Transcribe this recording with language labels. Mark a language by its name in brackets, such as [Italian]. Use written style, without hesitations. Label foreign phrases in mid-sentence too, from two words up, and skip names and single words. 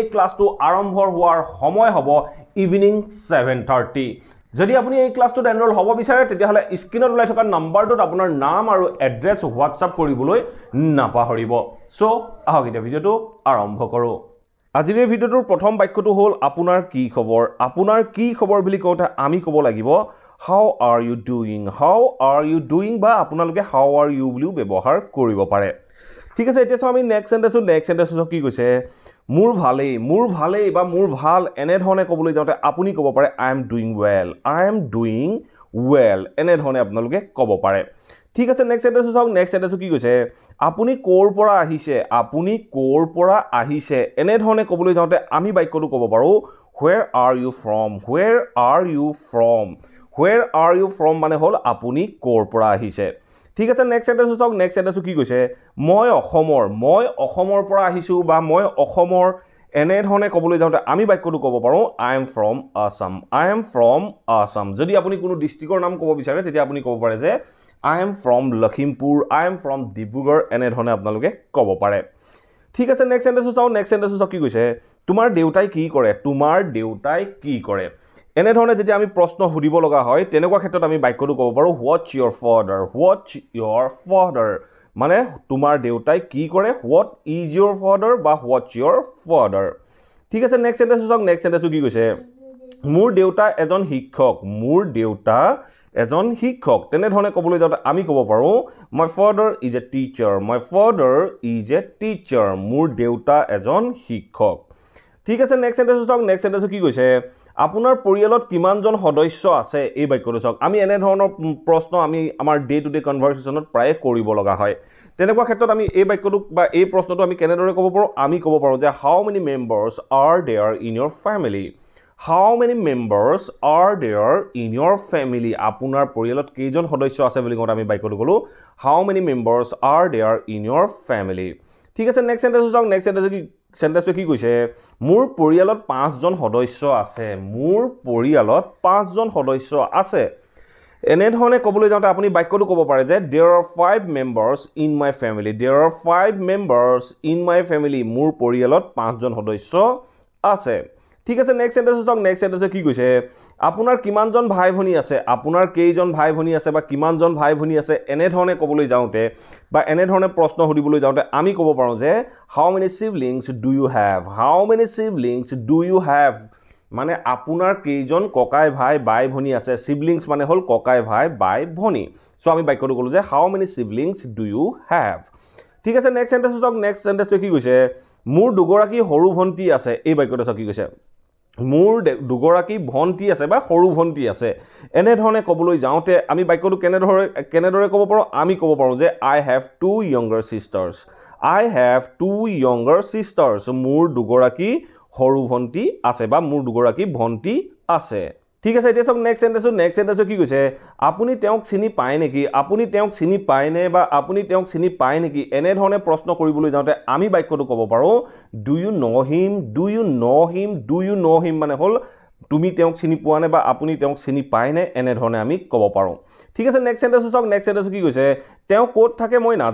[Assamese] ক্লাছটো আৰম্ভ হোৱাৰ সময় হ'ব ইভিনিং 7:30 যদি আপুনি এই ক্লাছটোত এনৰোল হ'ব বিচাৰে তেতিয়াহলে স্ক্ৰিনত ওলাই থকা নাম্বাৰটোত আপোনাৰ নাম আৰু এড্ৰেছ হোৱাটছআপ কৰিবলৈ নাপাহৰিব সো আহক এতিয়া ভিডিঅ'টো আৰম্ভ কৰোঁ আজিৰ এই ভিডিঅ'টোৰ প্ৰথম বাক্যটো হ'ল আপোনাৰ কি খবৰ আপোনাৰ কি খবৰ বুলি কওঁতে আমি ক'ব লাগিব [English] how are you doing [Assamese] বা আপোনালোকে [English] how are you [Assamese] বুলিও ব্যৱহাৰ কৰিব পাৰে ঠিক আছে এতিয়া আমি [English] next sentenceটো [Assamese] কি কৈছে মোৰ ভালেই বা মোৰ ভাল এনে ধৰণে ক'বলৈ যাওঁতে আপুনি ক'ব পাৰে [English] I am doing well [Assamese] এনে ধৰণে আপোনালোকে ক'ব পাৰে ঠিক আছে [English] next sentenceটো [Assamese] কি কৈছে আপুনি কোৰ পৰা আহিছে এনে ধৰণে ক'বলৈ যাওঁতে আমি বাক্যটো ক'ব পাৰো [English] where are you from [Assamese] মানে হ'ল আপুনি কোৰ পৰা আহিছে ঠিক আছে [English] next sentenceটো [Assamese] কি কৈছে মই অসমৰ পৰা আহিছো বা মই অসমৰ এনে ধৰণে ক'বলৈ যাওঁতে আমি বাক্যটো ক'ব পাৰো [English] I am from Assam [Assamese] যদি আপুনি কোনো ডিস্ট্ৰিক্টৰ নাম ক'ব বিচাৰে তেতিয়া আপুনি ক'ব পাৰে যে I [English] am from Lakhimpur I am from Dibrugarh [Assamese] এনে ধৰণে আপোনালোকে ক'ব পাৰে ঠিক আছে [English] next sentenceটো [Assamese] কি কৈছে তোমাৰ দেউতাই কি কৰে এনে ধৰণে যেতিয়া আমি প্ৰশ্ন সুধিব লগা হয় তেনেকুৱা ক্ষেত্ৰত আমি বাক্যটো ক'ব পাৰো [English] what's your father [Assamese] মানে তোমাৰ দেউতাই কি কৰে [English] what is your father [Assamese] বা [English] what's your father [Assamese] ঠিক আছে [English] next sentenceটো [Assamese] কি কৈছে মোৰ দেউতা এজন শিক্ষক তেনে ধৰণে ক'বলৈ যাওঁতে আমি ক'ব পাৰো [English] my father is a teacher [Assamese] মোৰ দেউতা এজন শিক্ষক ঠিক আছে [English] next sentenceটো [Assamese] কি কৈছে আপোনাৰ পৰিয়ালত কিমানজন সদস্য আছে এই বাক্যটো চাওক আমি এনে ধৰণৰ প্ৰশ্ন আমি আমাৰ [English] day to day conversationত [Assamese] প্ৰায় কৰিব লগা হয় তেনেকুৱা ক্ষেত্ৰত আমি এই বাক্যটো বা এই প্ৰশ্নটো আমি কেনেদৰে ক'ব পাৰো আমি ক'ব পাৰো যে [English] how many members are there in your family [Assamese] আপোনাৰ পৰিয়ালত কেইজন সদস্য আছে বুলি কওঁতে আমি বাক্যটো ক'লো [English] how many members are there in your family [Assamese] ঠিক আছে [English] next sentenceটো [Assamese] কি কৈছে মোৰ পৰিয়ালত 5জন সদস্য আছে এনে ধৰণে ক'বলৈ যাওঁতে আপুনি বাক্যটো ক'ব পাৰে যে [English] there are 5 members in my family [Assamese] মোৰ পৰিয়ালত 5জন সদস্য আছে ঠিক আছে [English] next sentenceটো [Assamese] কি কৈছে আপোনাৰ কিমানজন ভাই ভনী আছে আপোনাৰ কেইজন ভাই ভনী আছে বা কিমানজন ভাই ভনী আছে এনে ধৰণে ক'বলৈ যাওঁতে বা এনে ধৰণে প্ৰশ্ন সুধিবলৈ যাওঁতে আমি ক'ব পাৰো যে [English] how many siblings do you have [Assamese] মানে আপোনাৰ কেইজন ককাই ভাই বাই ভনী আছে siblings মানে হ'ল ককাই ভাই বাই ভনী সো আমি বাক্যটো ক'লো যে [English] how many siblings do you have [Assamese] ঠিক আছে [English] next sentenceটো [Assamese] কি কৈছে মোৰ দুগৰাকী সৰু ভন্টি আছে এই বাক্যটো কি কৈছে মোৰ দুগৰাকী ভন্টি আছে বা সৰু ভন্টি আছে এনে ধৰণে ক'বলৈ যাওঁতে আমি বাক্যটো কেনেদৰে ক'ব পাৰো আমি ক'ব পাৰো যে [English] I have two younger sisters [Assamese] মোৰ দুগৰাকী সৰু ভন্টি আছে বা মোৰ দুগৰাকী ভন্টি আছে ঠিক আছে এতিয়া চাওক [English] next sentenceটো [Assamese] কি কৈছে আপুনি তেওঁক চিনি পায়নে বা আপুনি তেওঁক চিনি পায় নেকি এনে ধৰণে প্ৰশ্ন কৰিবলৈ যাওঁতে আমি বাক্যটো ক'ব পাৰো [English] do you know him [Assamese] মানে হ'ল তুমি তেওঁক চিনি পোৱা নে বা আপুনি তেওঁক চিনি পায়নে এনে ধৰণে আমি ক'ব পাৰো ঠিক আছে [English] next sentenceটো [Assamese] কি কৈছে তেওঁ ক'ত থাকে মই